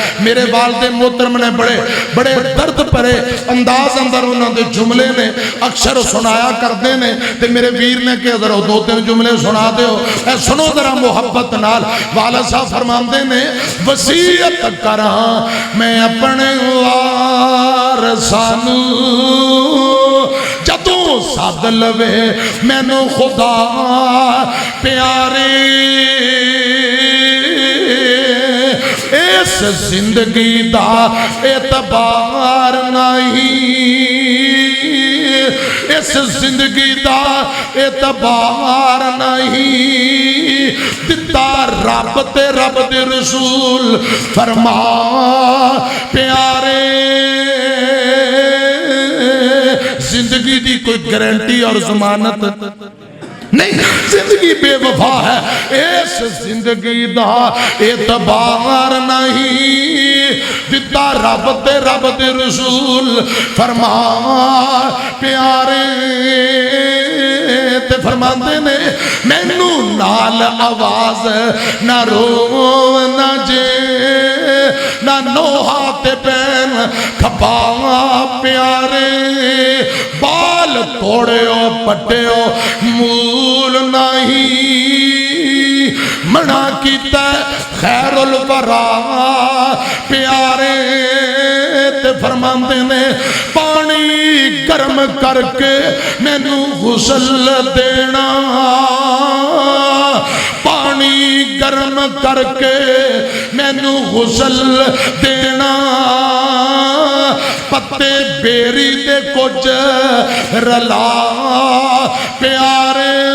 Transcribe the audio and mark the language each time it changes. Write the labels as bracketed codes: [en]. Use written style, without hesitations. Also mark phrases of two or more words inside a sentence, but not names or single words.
[ur] میرے والد محترم نے بڑے درد پرے انداز اندر انہوں نے جملے نے اکثر سنایا کرتے ہیں. [pa] تے میرے ویر نے کہ ذرا 2-3 جملے سنا دے ہو, اے سنو ذرا محبت نال. والد صاحب فرماندے نے وصیت کراں میں اپنے وارثاں جدوں سد لوے مینوں خدا پیارے, اس زندگی دا اعتبار نہیں, اس زندگی دا اعتبار نہیں, دتا رب تے رب دے رسول فرما پیارے. زندگی دی کوئی گارنٹی اور ضمانت نہیں, زندگی بے وفا ہے. اس زندگی دا اعتبار نہیں, دتا رب تے رب دے رسول فرما پیارے. تے فرماندے نے مینوں نال آواز نہ رو نہ جے نہ نوحہ تے پین کھپا پیارے. بال توڑے ہو پٹے ہو مول نہیں, منع کیتا خیر الورا پیارے. تے فرماندے نے پانی گرم کر کے مینوں غسل دینا, پانی گرم کر کے مینوں غسل دینا, پتے بیری دے کچھ رلا پیارے.